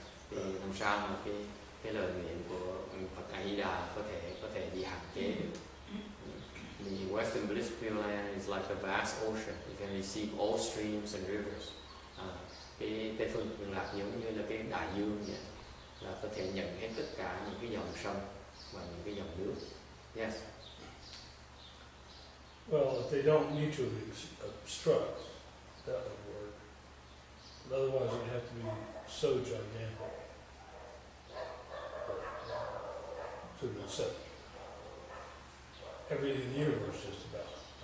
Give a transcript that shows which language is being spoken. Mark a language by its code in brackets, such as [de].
[vi] Thì làm sao mà cái lời nguyện của Phật A Di Đà có thể bị hạn chế được. [en] The Western Bliss Pure Land is like a vast ocean. You can receive all streams and rivers. [vi] Cái Tây phương Cực Lạc giống như là cái đại dương vậy, là có thể nhận hết tất cả những cái dòng sông và những cái dòng nước. [en] Yes. Well, if they don't mutually obstruct, that would work. But otherwise, it'd have to be so gigantic to accept everything in the universe just about.